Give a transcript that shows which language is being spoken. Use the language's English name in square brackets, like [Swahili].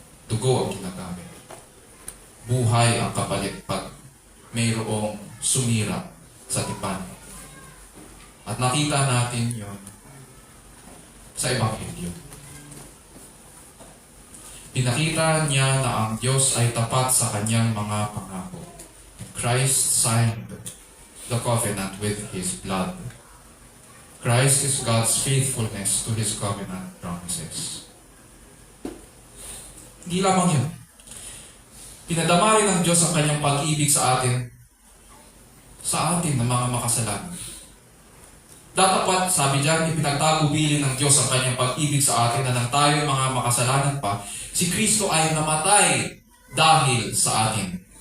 [Filipino] Dugo ang ginagamit. Buhay ang kapalit pag mayroong sumira sa tipan. At nakita natin yon sa Ebanghelyo. Pinakita niya na ang Diyos ay tapat sa kanyang mga pangako. [English] Christ signed the covenant with His blood. Christ is God's faithfulness to His covenant promises. [Filipino] Hindi lamang yun. Pinadama rin ng Diyos ang kanyang pag-ibig sa atin na mga makasalanan. Dapat, sabi diyan, ipinagtagubilin ng Diyos ang kanyang pag-ibig sa atin na nang tayo mga makasalanan pa, si Kristo ay namatay dahil sa atin.